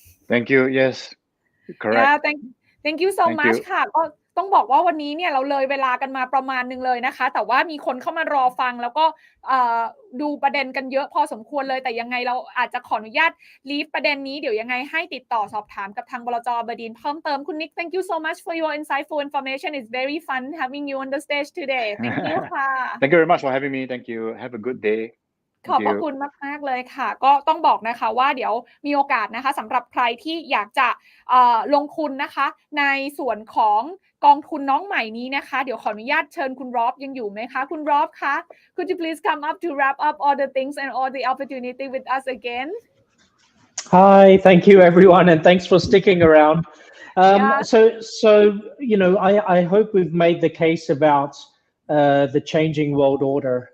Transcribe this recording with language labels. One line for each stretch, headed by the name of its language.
English: Thank you. Yes, correct. Yeah, thank you so much
Thai: ค่ะก็ต้องบอกว่าวันนี้เนี่ยเราเลยเวลากันมาประมาณนึงเลยนะคะแต่ว่ามีคนเข้ามารอฟังแล้วก็ดูประเด็นกันเยอะพอสมควรเลยแต่ยังไงเราอาจจะขออนุญาตลีฟประเด็นนี้เดี๋ยวยังไงให้ติดต่อสอบถามกับทางบลจ. บดินทร์เพิ่มเติมคุณนิก
English: thank you so much for your insightful information it's very fun having you on the stage today thank you ค่ะ Thank you very much for having me. Thank you. Have a good day.
Thai: ขอบพระคุณมากๆเลยค่ะก็ต้องบอกนะคะว่าเดี๋ยวมีโอกาสนะคะสำหรับใครที่อยากจะลงทุนนะคะในส่วนของ กองทุนน้องใหม่นี้นะคะเดี๋ยวขออนุญาตเชิญคุณรอบยังอยู่ไหมคะคุณรอบคะ
English: Could you please come up to wrap up all the things and all the opportunity with us again? Hi, thank you everyone, and thanks for sticking around. Yeah. So you know, I hope we've made the case about the changing world order.